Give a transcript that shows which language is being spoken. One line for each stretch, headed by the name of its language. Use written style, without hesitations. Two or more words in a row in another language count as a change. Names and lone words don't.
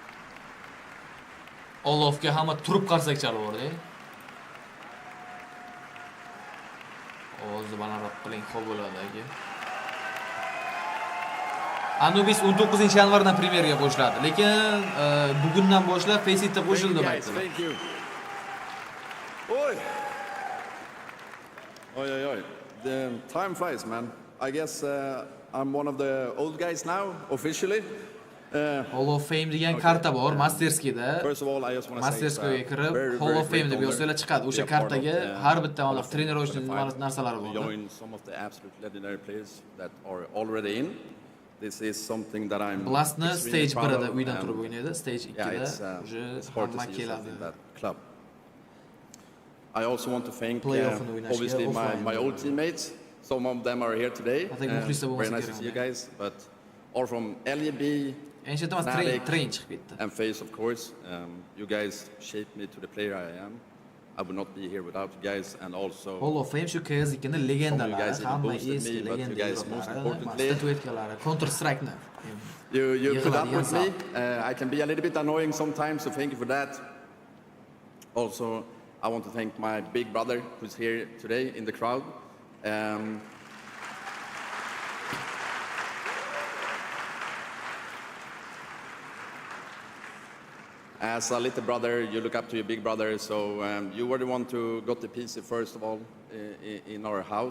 Uzbek: Olofga hamma turib qarsak chalvordi. Ovozni balandroq qiling, xo'p bo'ladi aka. Anubis 19-yanvardan premyeraga qo'shiladi, lekin bugundan boshlab Faceit'da qo'shildi deb aytdilar. Oi.
English: The time flies, man. I guess I'm one of the old guys now, officially.
Uzbek: Hall of Fame degan karta bor Masterskida. Masterskiga kirib Hall of Fame deb yozsalar chiqadi. O'sha kartaga har bitta mana trenerojning narsalari bor.
English: This is something that I'm
Uzbek: Blastni stage 1da uydan turib o'ynaydi, stage 2da uje hamma keladi.
English: I also want to thank obviously my old teammates. Some of them are here today. Very nice to see you guys, but all from LEB, and Face, of course. You guys shaped me to the player I am. I would not be here without you guys, and also
Uzbek: Hall of Fame shu KS2ni legendalari, hamma eski legendalar, statuetkalari, Counter Strike'ni.
English: You put up with me. I can be a little bit annoying sometimes, so thank you for that. Also, I want to thank my big brother who's here today in the crowd. As a little brother, you look up to your big brother, so you were the one who got the PC first of all in our house.